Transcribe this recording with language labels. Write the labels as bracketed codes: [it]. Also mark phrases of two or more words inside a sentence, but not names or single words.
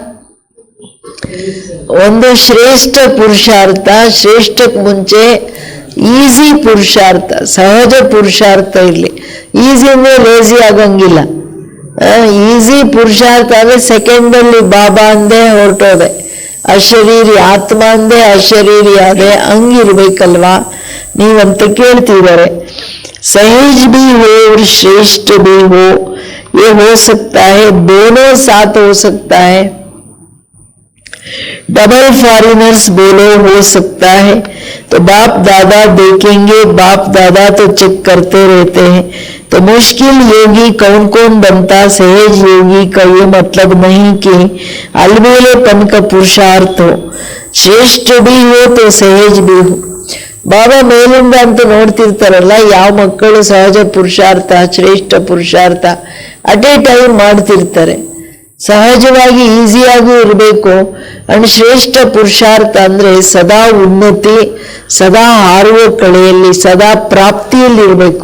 [kn] ಒಂದು ಶ್ರೇಷ್ಠ ಪುರುಷಾರ್ಥ, ಶ್ರೇಷ್ಠಕ್ಕೆ ಮುಂಚೆ ಈಸಿ ಪುರುಷಾರ್ಥ, ಸಹಜ ಪುರುಷಾರ್ಥ ಇರ್ಲಿ. ಈಸಿ ಅಂದ್ರೆ ಲೇಜಿ ಆಗಂಗಿಲ್ಲ. ಈಸಿ ಪುರುಷಾರ್ಥ ಅಂದ್ರೆ ಸೆಕೆಂಡಲ್ಲಿ ಬಾಬಾ ಅಂದೆ ಹೊರಟೋದೆ, ಅಶರೀರಿ ಆತ್ಮ ಅಂದೆ ಅಶರೀರಿ ಆದೆ, ಹಂಗಿರ್ಬೇಕಲ್ವಾ ನೀವಂತ ಕೇಳ್ತಿದ್ದಾರೆ. [hi] सहज भी हो और श्रेष्ठ भी हो, ये हो सकता है, दोनों साथ हो सकता है. [en] double foreigners [hi] बोलो हो सकता है. तो बाप दादा देखेंगे, बाप दादा तो चेक करते रहते हैं. तो मुश्किल योगी कौन कौन बनता? सहज योगी का ये मतलब नहीं कि अलबेलेपन का पुरुषार्थ हो. श्रेष्ठ भी हो तो सहज भी हो. [kn] ಬಾಬಾ ಮೇಲಿಂದ ಅಂತ ನೋಡ್ತಿರ್ತಾರಲ್ಲ, ಯಾವ ಮಕ್ಕಳು ಸಹಜ ಪುರುಷಾರ್ಥ, ಶ್ರೇಷ್ಠ ಪುರುಷಾರ್ಥ [en] at a time [kn] ಮಾಡ್ತಿರ್ತಾರೆ. ಸಹಜವಾಗಿ ಈಸಿಯಾಗೂ ಇರಬೇಕು. ಅಂಡ್ ಶ್ರೇಷ್ಠ ಪುರುಷಾರ್ಥ ಅಂದ್ರೆ ಸದಾ ಉನ್ನತಿ, ಸದಾ ಹಾರುವ ಕಳೆಯಲ್ಲಿ, ಸದಾ ಪ್ರಾಪ್ತಿಯಲ್ಲಿ ಇರಬೇಕು.